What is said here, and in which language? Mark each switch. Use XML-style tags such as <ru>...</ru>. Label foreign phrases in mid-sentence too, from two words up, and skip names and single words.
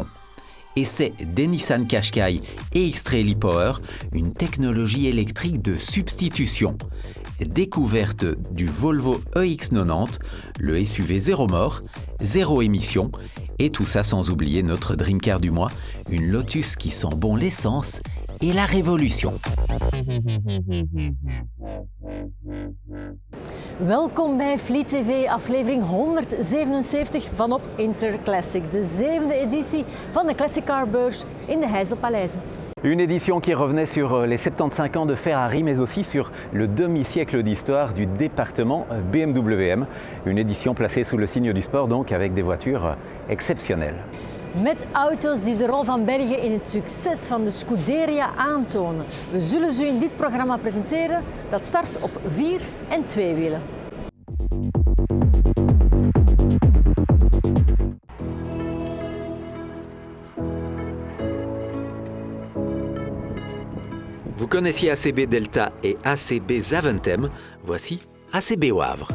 <fr>Essai des Nissan Qashqai et X-Trail e-Power, une technologie électrique de substitution. Découverte du Volvo EX90, le SUV zéro mort, zéro émission, et tout ça sans oublier notre</fr> <en>Dream Car</en> <fr>du mois, une Lotus qui sent bon l'essence et la révolution.</fr> <nl>Welkom bij Fleet TV, aflevering 177 van op Interclassic, de 7e editie van de Classic Car Beurs in de Heizelpaleizen.</nl> <fr>Une édition qui revenait sur les 75 ans de Ferrari, mais aussi sur le demi-siècle d'histoire du département BMW M. Une édition placée sous le signe du sport, donc avec des voitures exceptionnelles.</fr> <nl>Met auto's die de rol van België in het succes van de Scuderia aantonen. We zullen ze u in dit programma presenteren, dat start op 4 en 2 wielen.</nl> <fr>Vous connaissiez ACB Delta et ACB Zaventem, voici ACB au Havre.</fr>